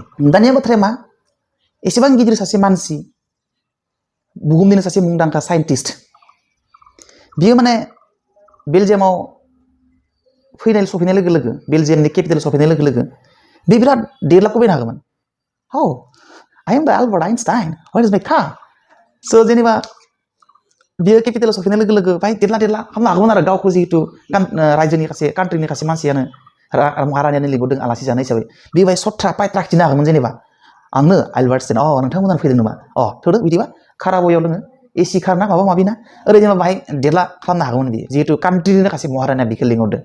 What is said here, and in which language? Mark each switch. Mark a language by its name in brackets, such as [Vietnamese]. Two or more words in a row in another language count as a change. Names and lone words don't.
[Bodo] दानिया बाथ्राया मा, एसेबां गिदिर सासे मानसि, बुहुमनिनो सासे मुंदांखा साइन्टिस्ट, बियो माने बेलजियामाव सफैनाय लोगो लोगो, बेलजियामनि केपिटेल सफैनाय लोगो लोगो बे बिराद डेभेलपखौ बायनो हागौमोन। [English] "Oh, I am the Albert Einstein, where is my car?" [Bodo] स' जेनेबा बियो केपिटेलाव सफैनाय लोगो लोगो बाय देरला खालामनो हागौमोन आरो, गावखौ जिहेतु रायजोनि कान्ट्रिनि सासे मानसियानो महारानियानो लिंहरदों आलासि जानाय हिसाबै, बे बाय सथ्रा पायत्रा खिथिनो हागौमोन जेनेबा, "आंनो एलबार्ट आइनस्टाइन, नोंथांमोनानो फैदों नामा? थौदो बिदिबा खारा बयाव दोङो, एसि खार ना माबा माबि ना", ओरै जेनेबा बाहाय देरला खालामनो हागौमोन बियो, जिहेतु कान्ट्रिनिनो सासे महारानिया बिखौ लिंहरदों।